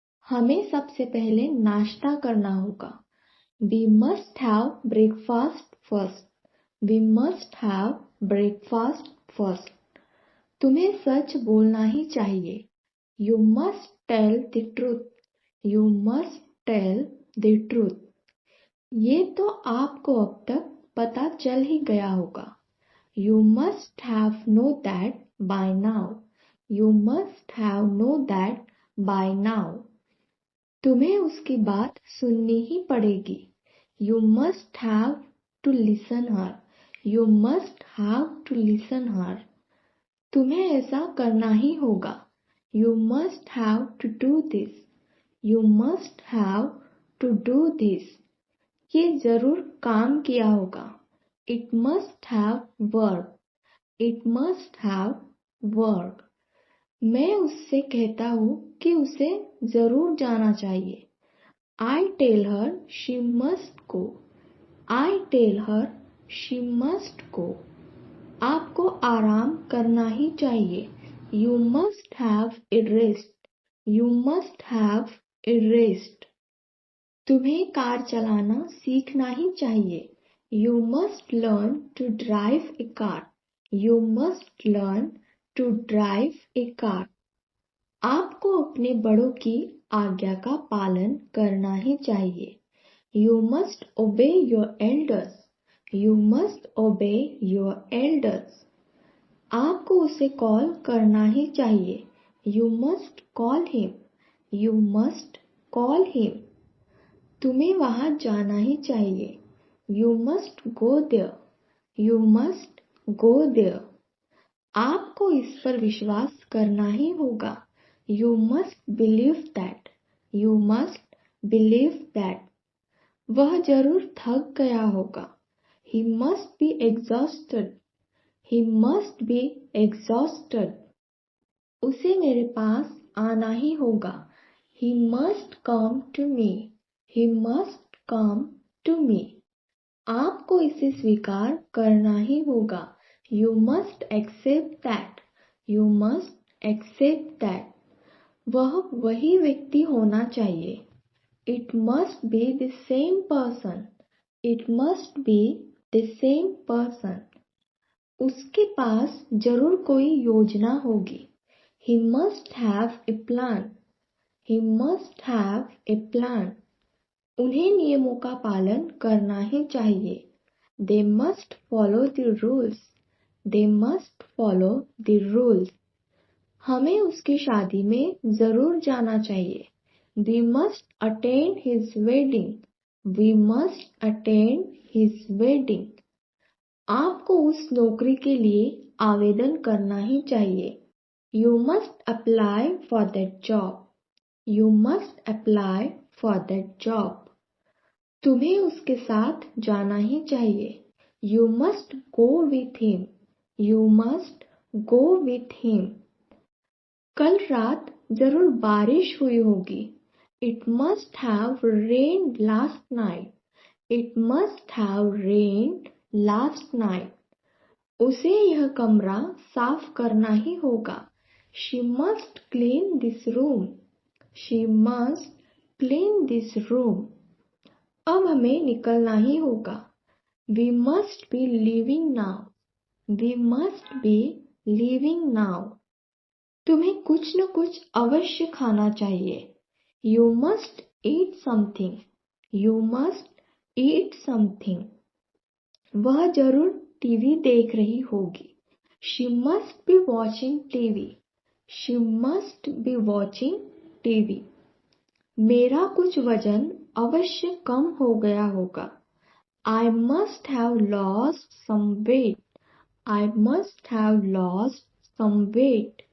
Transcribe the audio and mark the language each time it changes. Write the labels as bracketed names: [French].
[Hindi] हमें सबसे पहले नाश्ता करना होगा। [English] We must have breakfast first. We must have breakfast first. [Hindi] तुम्हें सच बोलना ही चाहिए। [English] You must tell the truth. You must tell the truth. [Hindi] ये तो आपको अब तक पता चल ही गया होगा। [English] You must have know that by now. You must have know that by now. [Hindi] तुम्हें उसकी बात सुननी ही पड़ेगी। [English] You must have to listen her. You must have to listen her. [Hindi] तुम्हें ऐसा करना ही होगा। [English] You must have to do this. You must have to do this. [Hindi] ये जरूर काम किया होगा। [English] It must have worked. It must have worked. [Hindi] मैं उससे कहता हूँ कि उसे जरूर जाना चाहिए। [English] I tell her she must go. I tell her she must go. [Hindi] आपको आराम करना ही चाहिए। [English] You must have a rest. You must have a rest. [Hindi] तुम्हें कार चलाना सीखना ही चाहिए। [English] You must learn to drive a car. You must learn to drive a car. [Hindi] आपको अपने बड़ों की आज्ञा का पालन करना ही चाहिए। [English] You must obey your elders. You must obey your elders. [Hindi] आपको उसे कॉल करना ही चाहिए। [English] You must call him. You must call him. [Hindi] तुम्हें वहां जाना ही चाहिए। [English] You must go there. You must go there. [Hindi] आपको इस पर विश्वास करना ही होगा। [English] You must believe that. You must believe that. [Hindi] वह जरूर थक गया होगा। [English] He must be exhausted. He must be exhausted. [Hindi] उसे मेरे पास आना ही होगा। [English] He must come to me. He must come to me. [Hindi] आपको इसे स्वीकार करना ही होगा। [English] You must accept that. You must accept that. [Hindi] वह वही व्यक्ति होना चाहिए। [English] It must be the same person. It must be the same person. [Hindi] उसके पास जरूर कोई योजना होगी। [English] He must have a plan. He must have a plan. [Hindi] उन्हें नियमों का पालन करना ही चाहिए। [English] They must follow the rules. They must follow the rules. [Hindi] हमें उसकी शादी में जरूर जाना चाहिए। [English] We must attend his wedding. We must attend his wedding. [Hindi] आपको उस नौकरी के लिए आवेदन करना ही चाहिए। [English] You must apply for that job. You must apply for that job. [Hindi] तुम्हें उसके साथ जाना ही चाहिए। [English] You must go with him. You must go with him. [Hindi] कल रात जरूर बारिश हुई होगी। [English] It must have rained last night. It must have rained last night. [Hindi] उसे यह कमरा साफ करना ही होगा। [English] She must clean this room. She must clean this room. [Hindi] अब हमें निकलना ही होगा। [English] We must be leaving now. We must be leaving now. [Hindi] तुम्हें कुछ न कुछ अवश्य खाना चाहिए। [English] You must eat something. You must eat something. [Hindi] वह जरूर टीवी देख रही होगी। [English] She must be watching TV. She must be watching TV. [Hindi] मेरा कुछ वजन अवश्य कम हो गया होगा। [English] I must have lost some weight. I must have lost some weight.